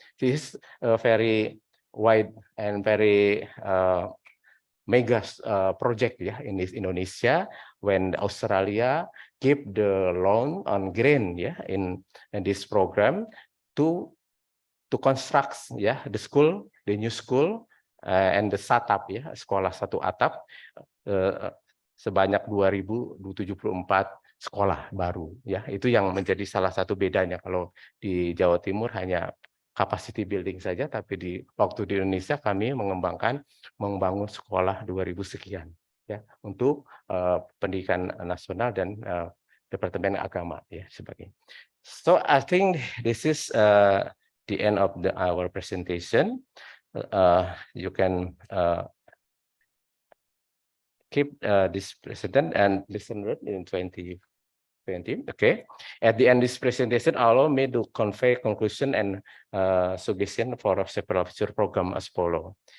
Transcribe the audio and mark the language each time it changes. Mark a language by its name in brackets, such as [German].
[English] This is a very wide and very mega project in this Indonesia, when Australia give the loan on grant in this program to construct the school, the new school, and the satap [Indonesian] sekolah satu atap sebanyak 2.074 sekolah baru ya. Itu yang menjadi salah satu bedanya. Kalau di Jawa Timur hanya capacity building saja, tapi waktu di Indonesia kami membangun sekolah 2000 sekian ya untuk pendidikan nasional dan Departemen Agama ya sebagainya. [English] So I think this is the end of our presentation. You can keep this president and listen in 2020. Okay. At the end of this presentation, allow me to convey conclusion and suggestion for several future program as follow.